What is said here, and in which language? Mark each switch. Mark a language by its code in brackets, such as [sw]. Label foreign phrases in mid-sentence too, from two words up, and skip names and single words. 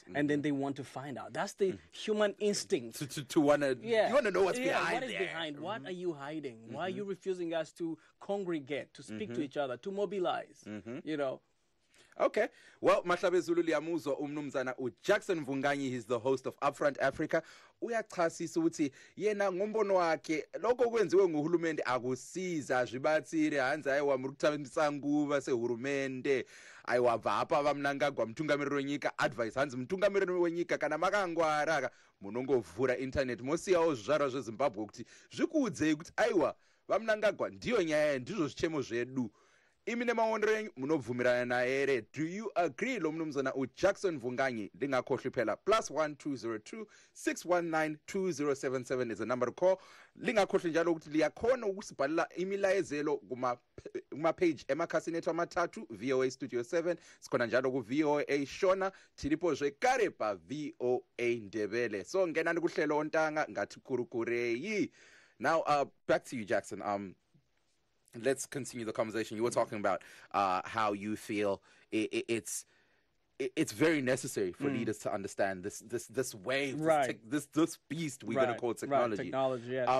[en] And then they want to find out. That's the human instinct. To want to, you want to know what's behind what is there. behind? What are you hiding? Why are you refusing us to congregate, to speak to each other, to mobilize? You know? Okay. Well, [nd] Mahlabe Zulu liyamuzwa umnumzana uJackson Mvunganyi, [en] he's the host of Upfront Africa. [nd] Uyachasisa ukuthi yena ngombono wakhe lokho kwenziwe nguhulumende akusiza [sn] zvibatsire hanzi aiwa muri kutambisa nguva sehurumende aiwa bvapa vamnangagwa mutungamiriri wenyika advice hanzi mutungamiriri wenyika kana makangwara munongovhura internet mosiyawo zvizvarwa zveZimbabwe kuti zvikuudzei kuti aiwa vamnangagwa ndiyo nyaya ndizvo zvichemo zvedu. Imi nemaondero enyu munobvumirana naye here. [en] Do you agree? [nd] Lo mnumzana uJackson Mvunganyi lingakhohlwi phela +1 202 619 2077 [en] is a number to call. [nd] Lingakhohlwi njalo ukuthi liyakhona ukusibhalela imilayezelo kuma page emakhasini ethu amathathu VOA Studio 7 sikhona njalo ku VOA Shona [sn] tilipo zvekare pa [nd] VOA Ndebele. So ngenani kuhlelo ontanga [sn] ngathi kurukureyi. [en] Now back to you, Jackson. Let's continue the conversation. You were talking about how you feel it's very necessary for leaders to understand this wave, this beast we're going to call technology. Right, technology, yes.